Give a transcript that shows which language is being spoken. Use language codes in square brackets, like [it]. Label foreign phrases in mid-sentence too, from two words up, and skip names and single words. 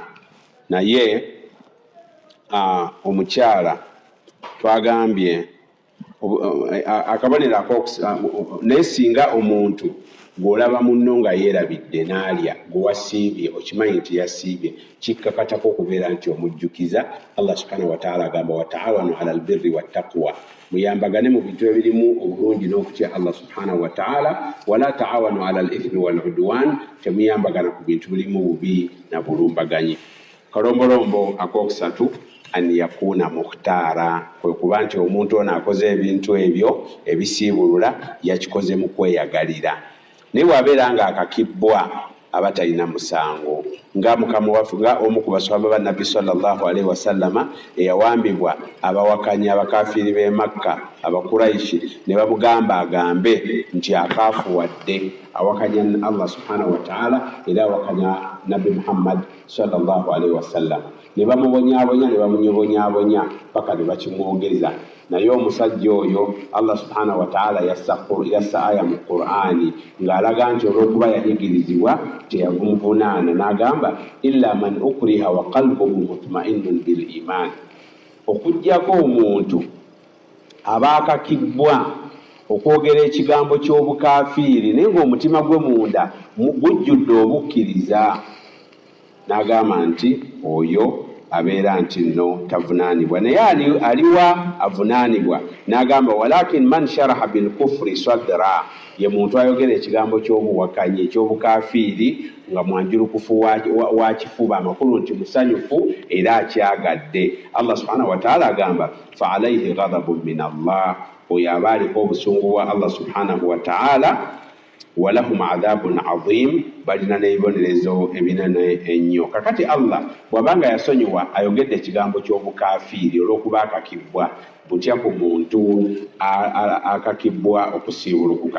[lg] Naye omukyala twagambye akabonero naye singa omuntu gw'olaba munno nga yeerabidde n'alya gwe wasiibye okimanyi nti yasiibye, kikkakatako okubeera nti omujjukiza. [ar] الله سبحانه وتعالى [lg] agamba [ar] وتعاونوا على البر والتقوى, [lg] muyambagane mu bintu ebirimu obulungi n'okutya [ar] الله سبحانه وتعالى, ولا تعاونوا على الإثم والعدوان, [lg] temuyambagana ku bintu birimu bubi na bulumbaganyi. Kalombolombo akokusatu [ar] أن يكون مختارا, [lg] kwe kuba nti omuntu ono akoze ebintu ebyo ebisiibulula yakikoze mu kweyagalira. Naye bw'abeera nga akakibbwa aba talina musango, nga mukama waffe nga omu ku basahaba ba Nabbi [ar] صلى الله عليه وسلم [lg] eyawambibwa abawakanya abakafiiri b'e Makka abakuraishi ne bamugamba agambe nti akaafuwadde awakanya [ar] الله سبحانه وتعالى [lg] era awakanya Nabbi Muhammad [ar] صلى الله عليه وسلم. [lg] Ne bamubonyaabonya ne bamunyobonyaabonya paka ne bakimwogeza. Naye omusajja oyo [ar] الله سبحانه وتعالى [lg] yassa aya mu Qur'ani ng'alaga nti olw'okuba yanyigirizibwa teyavumuvunaana, n'agamba [ar] إلا من أكره وقلبه مطمئن بالإيمان. [lg] Okuggyako omuntu aba akakibbwa okwogera ekigambo ky'obukafiiri naye ng'omutima gwe munda gujjudde obukkiriza, n'agamba nti oyo abeera nti nno tavunaanibwa. Naye aliwa avunaanibwa? N'agamba [ar] ولكن من شرح بالكفر صدرا, [lg] ye muntu ayogera ekigambo ky'obuwakanyi eky'obukafiiri nga mwanjulukufu wa kifuba, amakulu nti musanyufu era akyagadde. [ar] الله سبحانه وتعالى agamba فعليه غضب من الله, [lg] oyo aba aliko obusungu bwa [ar] الله سبحانه وتعالى, ولهم عذاب عظيم, [lg] balina n'ebibonerezo ebinene ennyo. Kakati Allah bw'abanga yasonyiwa ayogedde ekigambo ky'obukafiiri olw'okuba akakibbwa, butya ku muntu akakibbwa okusiibulukuka?